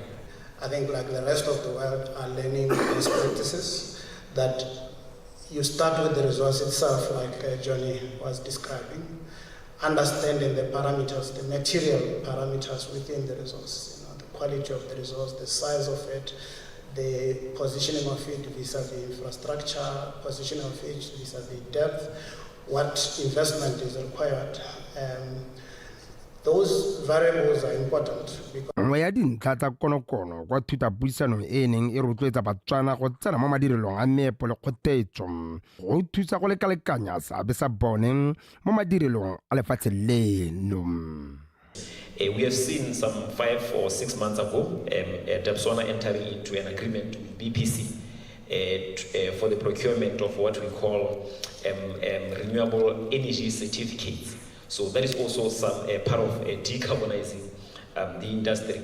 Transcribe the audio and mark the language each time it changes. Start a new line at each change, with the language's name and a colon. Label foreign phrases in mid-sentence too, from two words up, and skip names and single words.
English: I think like the rest of the world are learning best practices, that you start with the resource itself, like Johnny was describing, understanding the parameters, the material parameters within the resource, the quality of the resource, the size of it, the positioning of it vis-a-vis infrastructure, positioning of it vis-a-vis depth, what investment is required. Those variables are important.
Tswana: Nngwe ya dintlha tsa konokono kwa thutapuisano e neng e rotloetsa Batswana go tsena mo madirelong a meepo le kgothetso go thusa go lekalekanya seabe sa bone mo madirelong a lefatshe leno.
English: We have seen some 5 or 6 months ago, Botswana entering into an agreement with BPC for the procurement of what we call renewable energy certificates. So that is also some part of decarbonizing the industry.